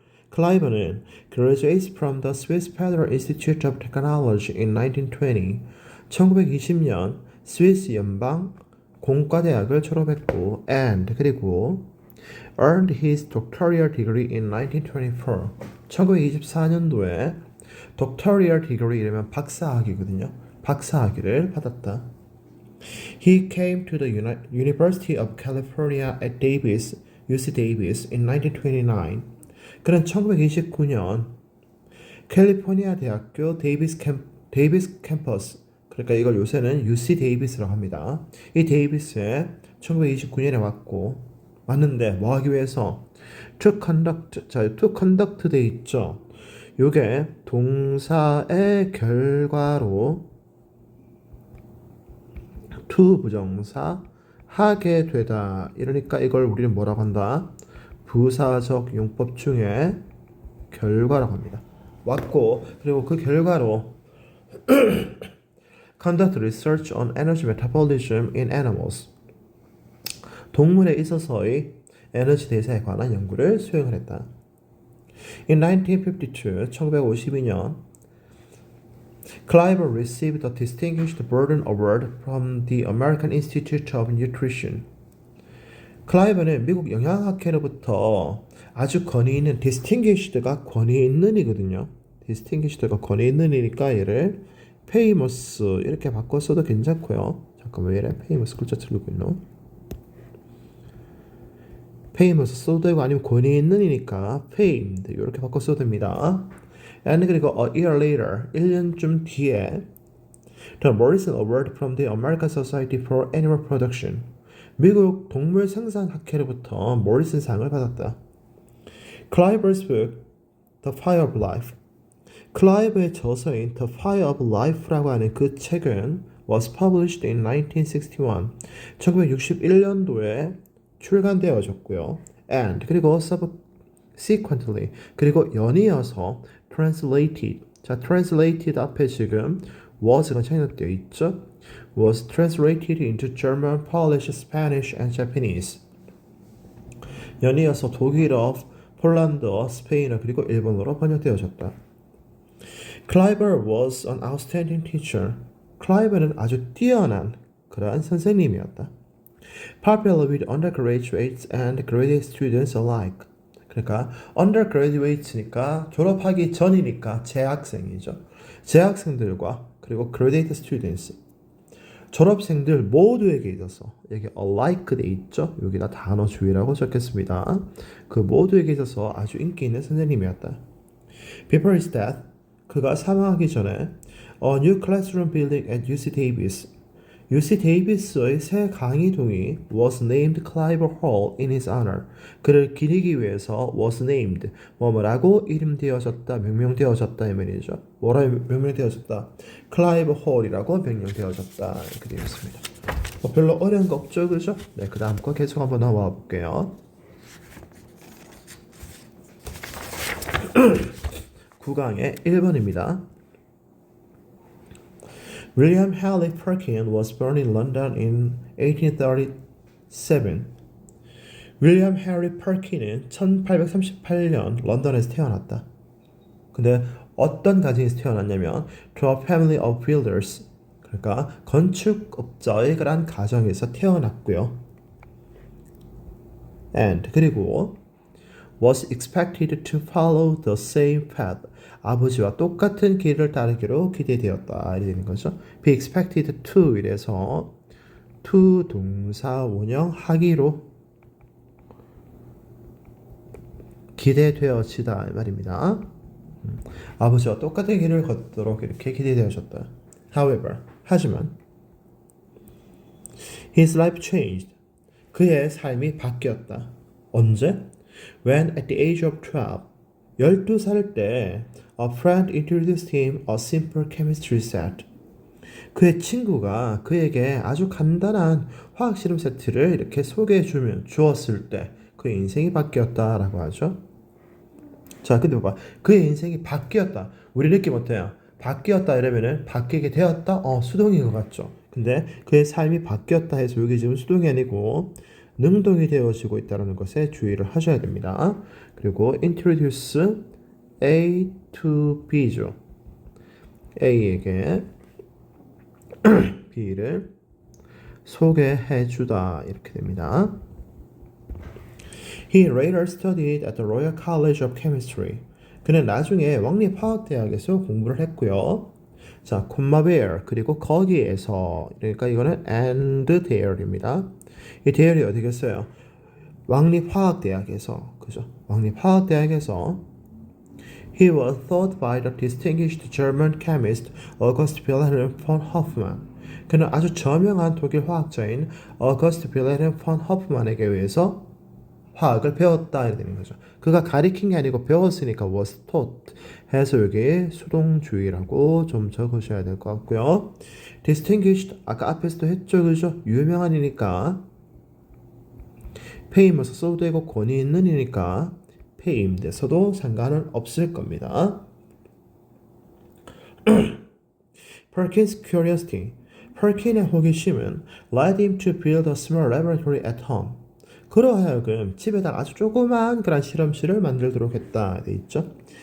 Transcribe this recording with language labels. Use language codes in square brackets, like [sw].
[en] 클라이버는 graduates from the Swiss Federal Institute of Technology in 1920. [ko] 1920년 스위스 연방 공과대학을 졸업했고 그리고 [en] earned his doctoral degree in 1924. [ko] 1924년도에 [en] doctoral degree [ko] 이러면 박사학위거든요. 박사학위를 받았다. [en] He came to the University of California at Davis, UC Davis in 1929. [ko] 그는 1929년 캘리포니아 대학교 데이비스 캠퍼스 그러니까 이걸 요새는 UC 데이비스라고 합니다. 이 데이비스에 1929년에 왔는데 뭐 하기 위해서 [en] to conduct [ko] 돼 있죠. 요게 동사의 결과로 to 부정사 하게 되다. 이러니까 이걸 우리는 뭐라고 한다? 부사적 용법 중에 결과라고 합니다. 왔고 그리고 그 결과로 [en] conduct research on energy metabolism in animals. [ko] 동물에 있어서의 에너지 대사에 관한 연구를 수행을 했다. [en] In 1952, 1952년, Cliver received the Distinguished Burden Award from the American Institute of Nutrition. [ko] 클라이버는 미국 영양학회로부터 아주 권위 있는 distinguished가 권위 있는이거든요. distinguished가 권위 있는이니까 얘를 famous 이렇게 바꿔 써도 괜찮고요. 잠깐만 왜 이래? famous 글자 틀리고 있노? famous 써도 되고 아니면 권위 있는이니까 famed 이렇게 바꿔 써도 됩니다. [en] and [ko] 그리고 [en] a year later [ko] 1년쯤 뒤에 [en] the Morrison Award from the American Society for Animal Production [ko] 미국 동물 생산 학회로부터 모리슨 상을 받았다. [en] Cliver's book The Fire of Life [ko] 클라이버의 저서인 [en] The Fire of Life [ko] 라고 하는 그 책은 [en] was published in 1961 [ko] 1961년도에 출간되어졌고요. and 그리고 [en] subsequently [ko] 그리고 연이어서 translated 자 translated 앞에 지금 was가 착용되어 있죠. [en] was translated into German, Polish, Spanish, and Japanese. [ko] 연이어서 독일어, 폴란드어, 스페인어 그리고 일본어로 번역되어졌다. [en] Cliver was an outstanding teacher. [ko] 클라이버는 아주 뛰어난 그러한 선생님이었다. [en] Popular with undergraduates and graduate students alike. [ko] 그러니까 undergraduates니까 졸업하기 전이니까 재학생이죠. 재학생들과 그리고 graduate students 졸업생들 모두에게 있어서 여기 alike 돼 있죠. 여기다 단어 주의라고 적겠습니다. 그 모두에게 있어서 아주 인기 있는 선생님이었다. [en] Before his death, [ko] 그가 사망하기 전에 [en] a new classroom building at UC Davis, [ko] UC 데이비스의 새 강의동이 [en] was named Cliver Hall in his honor. [ko] 그를 기리기 위해서 [en] was named [ko] 뭐뭐라고 이름되어졌다, 명명되어졌다 이 말이죠. 뭐라 명명되어졌다? Cliver Hall이라고 명명되어졌다 이렇게 되어 있습니다. 별로 어려운 거 없죠, 그죠? 네, 그 다음 거 계속 한번 넘어가 볼게요. 9강의 1번입니다. [en] William Haley Perkin was born in London in 1837. [ko] 윌리엄 해리 퍼킨은 1838년 런던에서 태어났다. 근데 어떤 가정에서 태어났냐면 [en] to a family of builders. [ko] 그러니까 건축업자의 그런 가정에서 태어났고요. [en] And [ko] 그리고 [en] was expected to follow the same path. [ko] 아버지와 똑같은 길을 따르기로 기대되었다. 이렇게 되는 거죠. [en] be expected to [ko] 이래서 to 동사 원형 하기로 기대되어지다 말입니다. 아버지와 똑같은 길을 걷도록 이렇게 기대되어졌다. [en] However, [ko] 하지만 [en] his life changed. [ko] 그의 삶이 바뀌었다. 언제? [en] When at the age of [ko] 12살 때 [en] a friend introduced him a simple chemistry set. [ko] 그의 친구가 그에게 아주 간단한 화학 실험 세트를 이렇게 소개해 주었을 때 그의 인생이 바뀌었다라고 하죠. 자, 근데 봐봐. 그의 인생이 바뀌었다. 우리 느낌 어때요? 바뀌었다 이러면은 바뀌게 되었다? 수동인 것 같죠. 근데 그의 삶이 바뀌었다 해서 여기 지금 수동이 아니고 능동이 되어지고 있다는 것에 주의를 하셔야 됩니다. 그리고 [en] introduce A to B [ko] 죠. A에게 B를 소개해 주다 이렇게 됩니다. [en] He later studied at the Royal College of Chemistry. [ko] 그는 나중에 왕립화학대학에서 공부를 했고요. 자, 콤마 where 그리고 거기에서 그러니까 이거는 [en] and there [ko] 입니다. 이 there이 어디겠어요? 왕립화학대학에서 그죠? 왕립화학대학에서 [en] He was taught by the distinguished German chemist August Wilhelm von Hofmann. [ko] 그는 아주 저명한 독일 화학자인 August Wilhelm von Hofmann에게 의해서 화학을 배웠다 이렇게 되는 거죠. 그가 가리킨 게 아니고 배웠으니까 [en] was taught [ko] 해서 여기 수동주의라고 좀 적으셔야 될 것 같고요. distinguished 아까 앞에서도 했죠, 그죠? 유명한이니까 famous 써도 되고 권위 있는이니까 famed 써도 상관은 없을 겁니다. [en] Perkins' curiosity. [ko] Perkins의 호기심은 [en] led him to build a small laboratory at home. [ko] 그러하여금 집에다 아주 조그만 그런 실험실을 만들도록 했다 돼 있죠.